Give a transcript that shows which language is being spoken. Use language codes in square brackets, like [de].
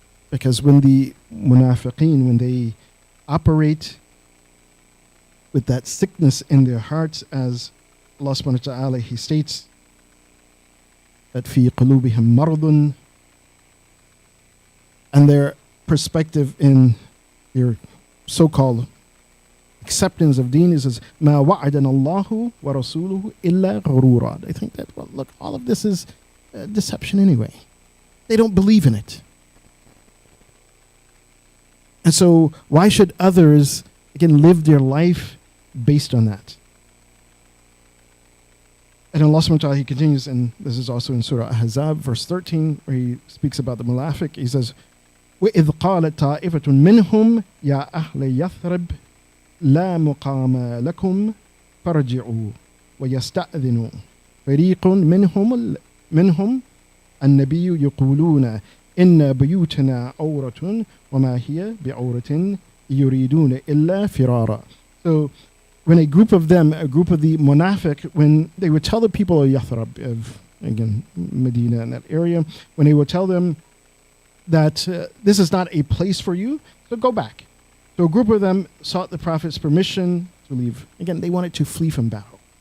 [en] Because when the munafiqeen, when they operate with that sickness in their hearts, as Allah subhanahu wa ta'ala, He states that [ar] fi qulubihim maradun, [en] and their perspective in their so-called acceptance of deen. It says, [ar] مَا وَعَدَنَ اللَّهُ وَرَسُولُهُ إِلَّا غَرُورًا. [en] They think that, well, look, all of this is deception anyway. They don't believe in it. And so why should others, again, live their life based on that? And Allah subhanahu wa ta'ala, He continues, and this is also in Surah Ahzab, verse 13, where He speaks about the munafiq. He says, [ar] وَإِذْ قَالَتْ طَائِفَةٌ مِّنْهُمْ يَا أَهْلَ يَثْرِبْ لَا مُقَامَ لَكُمْ فَارْجِعُوا وَيَسْتَأْذِنُوا فَرِيقٌ منهم النبي يقولون إن بيوتنا عورة وما هي بعورة يريدون إلا فرارا. [en] So when a group of them, a group of the munafiq, when they would tell the people of Yathrib, of, again, Medina and that area, when they would tell them that this is not a place for you, so go back. So a group of them sought the Prophet's permission to leave. Again, they wanted to flee from battle.